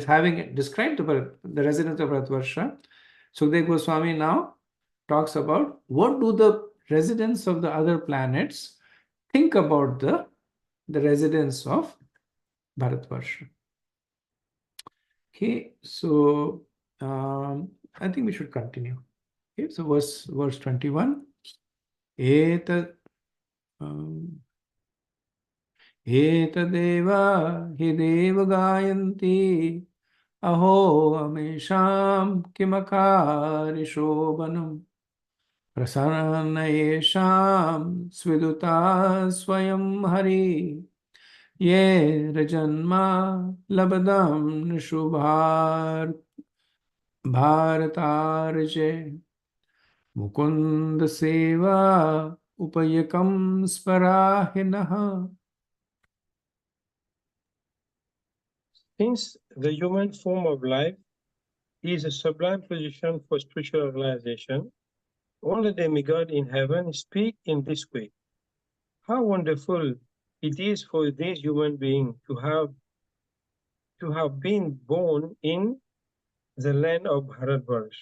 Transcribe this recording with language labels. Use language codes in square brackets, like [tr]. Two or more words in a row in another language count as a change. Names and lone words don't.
[en] Having described the residents of Bharatvarsha, Sukadeva Goswami now talks about what do the residents of the other planets think about the residents of Bharatvarsha. Okay, so I think we should continue. Okay, so verse 21. [sa] Eta Etadeva hideva gayanti aho amesham kimakari shobhanam prasanayesham sviduta swayam hari ye rajanma labadam nishubhar bharatarje mukund seva upayakam sparahinah. [en] Since the human form of life is a sublime position for spiritual realization, all the demigods in heaven speak in this way. How wonderful it is for this human being to have been born in the land of Bharatvarsh.